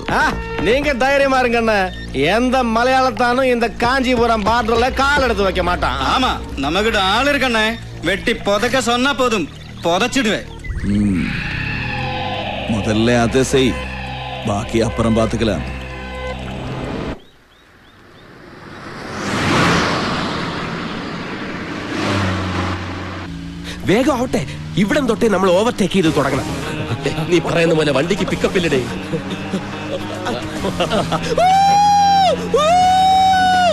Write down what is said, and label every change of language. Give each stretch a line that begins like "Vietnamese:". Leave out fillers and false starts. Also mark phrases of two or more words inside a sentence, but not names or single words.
Tamil: நீங்க தைரியமா இருங்கண்ணே. எந்த மலையாளத்தானும் இந்த காஞ்சிபுரம் பார்டர்ல கால் எடுத்து வைக்க மாட்டான். ஆமா, நம்ம கிட்ட ஆள் இருக்கண்ணே. வெட்டி புதைக்க சொன்னா போதும், புதைச்சிடுவேன். முதல்ல அதை செய், பாக்கி அப்புறம் பாத்துக்கலாம்.
Malayalam: വേഗം ആവട്ടെ, ഇവിടം തൊട്ടേ നമ്മൾ ഓവർടേക്ക് ചെയ്ത് തുടങ്ങണം. നീ പറയുന്ന പോലെ വണ്ടിക്ക് പിക്കപ്പില്ലേ?